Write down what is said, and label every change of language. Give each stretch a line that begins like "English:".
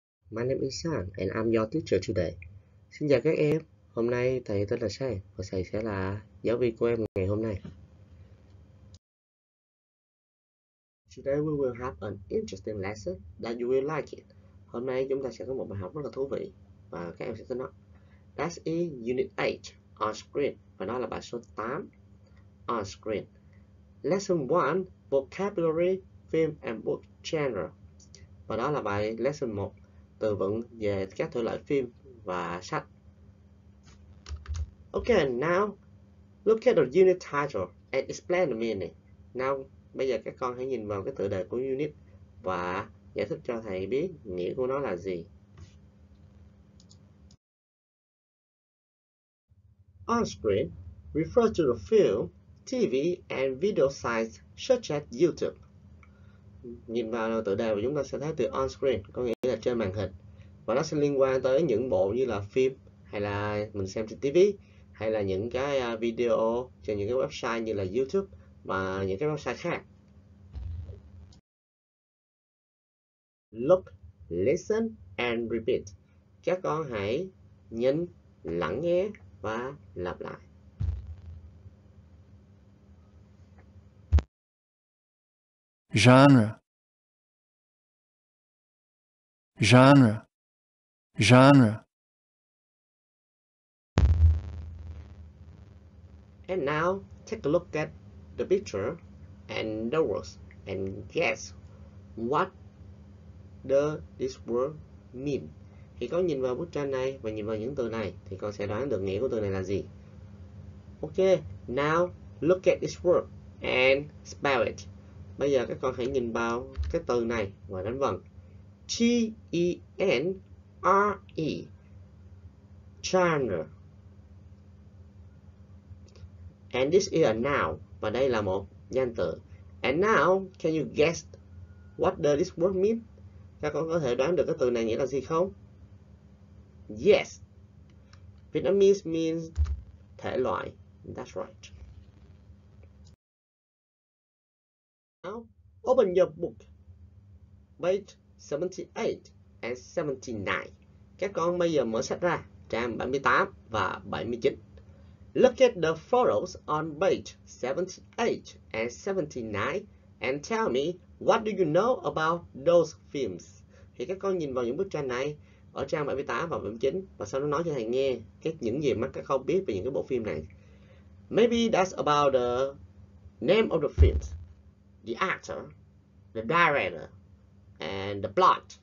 English: My name is Sang and I'm your teacher today.
Vietnamese: Xin chào các em, hôm nay thầy tên là Sang và thầy sẽ là giáo viên của em ngày hôm nay.
English: Today we will have an interesting lesson that you will like it.
Vietnamese: Hôm nay chúng ta sẽ có một bài học rất là thú vị và các em sẽ thích nó.
English: That's in Unit 8 on screen
Vietnamese: và đó là bài số 8
English: on screen. Lesson 1 Vocabulary, Film and Book Genre
Vietnamese: và đó là bài lesson 1 từ vựng về các thể loại phim và sách.
English: Okay, now look at the unit title and explain the meaning.
Vietnamese: Now, bây giờ các con hãy nhìn vào cái tựa đề của unit và giải thích cho thầy biết nghĩa của nó là gì.
English: On screen refer to the film, TV and video sites such as YouTube.
Vietnamese: Nhìn vào tựa đề và chúng ta sẽ thấy từ on screen có nghĩa là trên màn hình. Và nó sẽ liên quan tới những bộ như là phim hay là mình xem trên TV hay là những cái video trên những cái website như là YouTube và những cái website khác.
English: Look, listen and repeat.
Vietnamese: Các con hãy nhìn, lắng nghe và lặp lại.
English: Genre, genre, genre. And now take a look at the picture and the words and guess what does this word mean.
Vietnamese: Thì con nhìn vào bức tranh này và nhìn vào những từ này thì con sẽ đoán được nghĩa của từ này là gì.
English: Ok, now look at this word and spell it.
Vietnamese: Bây giờ các con hãy nhìn vào cái từ này và đánh vần.
English: G-E-N-R-E, genre. And this is a noun.
Vietnamese: Và đây là một danh từ.
English: And now, can you guess what does this word mean?
Vietnamese: Các con có thể đoán được cái từ này nghĩa là gì không? Yes.
English: Vietnamese means thể loại. That's right. Now, open your book. Page 78 and 79.
Vietnamese: Các con bây giờ mở sách ra, trang 78 và 79.
English: Look at the photos on page 78 and 79 and tell me what do you know about those films.
Vietnamese: Thì các con nhìn vào những bức tranh này ở trang 78 và 79 và sau đó nói cho thầy nghe những gì mà các con biết về những cái bộ phim này.
English: Maybe that's about the name of the films, the actor, the director and the plot.